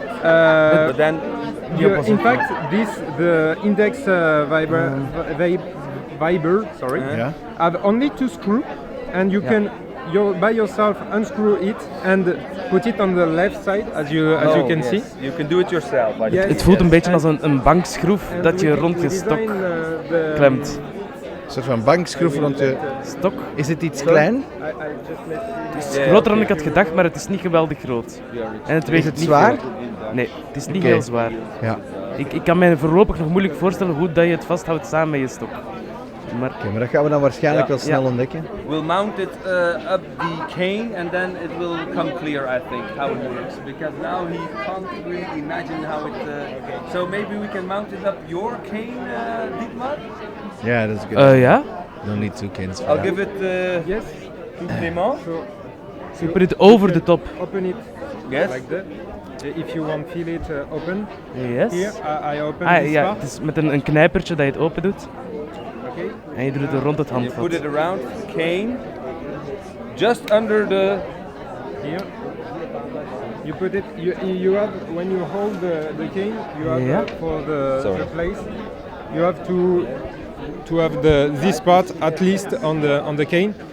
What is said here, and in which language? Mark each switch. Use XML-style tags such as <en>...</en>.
<en>But then In fact, the index viber, sorry, have only 2 screws, and you can by yourself unscrew it and put it on the left side, as you can see. You can do it yourself.</en> <nl>Het voelt een beetje als een bankschroef dat je rond je stok klemt. Een soort van bankschroef rond je stok. Is het iets klein? Het is groter dan ik had gedacht, maar het is niet geweldig groot. En het weegt niet zwaar? veel. Nee, het is niet heel zwaar. Ja. Ik kan me voorlopig nog moeilijk voorstellen hoe dat je het vasthoudt samen met je stok. Maar dat gaan we dan waarschijnlijk wel snel ontdekken.</nl> <en>We'll mount it up the cane and then it will come clear, I think, how it works. Because now he can't really imagine how it... So maybe we can mount it up your cane, Dietmar? Yeah, that's good. Yeah? No need 2 canes for I'll that. give it to Clément. So you put it over the top. Open it like that. If you want feel it open. Yes. Here, I open this</en> <nl>ja,</nl> <en>part.</en> <nl>het is met een knijpertje dat je het open doet.</nl> <en>Okay.</en> <nl>En je doet het rond het</nl> <en>You</en> <nl>handvat.</nl> <en>put it around cane, just under the... Here. You put it, you have, when you hold the cane, you have for the place, you have to have this part at least on the cane.</en>